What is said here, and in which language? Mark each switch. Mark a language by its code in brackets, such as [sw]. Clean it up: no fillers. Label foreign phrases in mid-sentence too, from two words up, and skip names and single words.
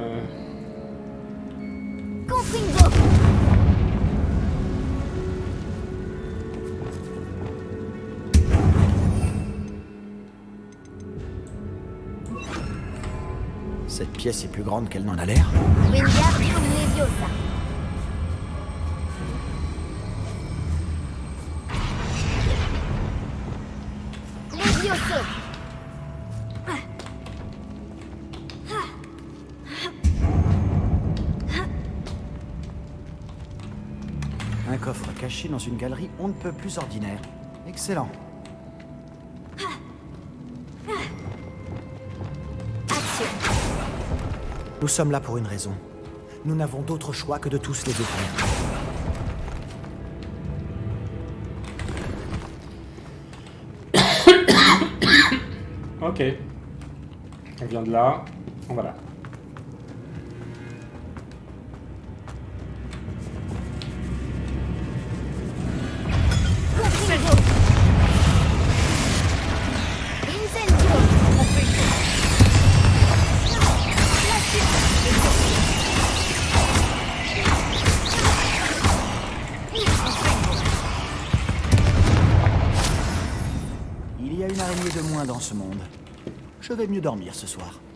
[fr] Confringo! Cette pièce est plus grande qu'elle n'en a l'air. Wingardium Leviosa. Levioso. Un coffre caché dans une galerie on ne peut plus ordinaire. Excellent. Action. Nous sommes là pour une raison. Nous n'avons d'autre choix que de tous les ouvrir. Ok. On vient de là. On va là. Confringo. Incendio. La Il y a une araignée de moins dans ce monde. Je vais mieux dormir ce soir.